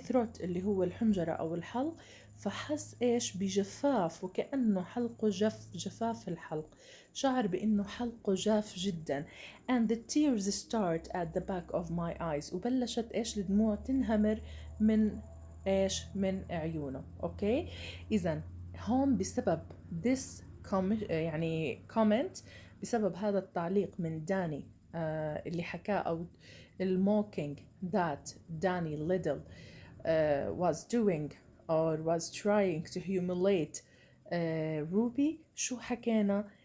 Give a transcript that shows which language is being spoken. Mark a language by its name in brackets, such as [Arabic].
[Arabic] throat اللي هو الحنجرة أو الحلق، فحس إيش بجفاف وكأنه حلقه جفاف الحلق، شعر بأنه حلقه جاف جدا. [English] and the tears start at the back of my eyes. [Arabic] وبلشت إيش الدموع تنهمر من إيش من عيونه. أوكي. إذن هون بسبب this يعني comment، بسبب هذا التعليق من داني اللي حكاه أو الموكينج [English] that Danny Little was doing or was trying to humiliate Ruby. [Arabic] شو حكينا؟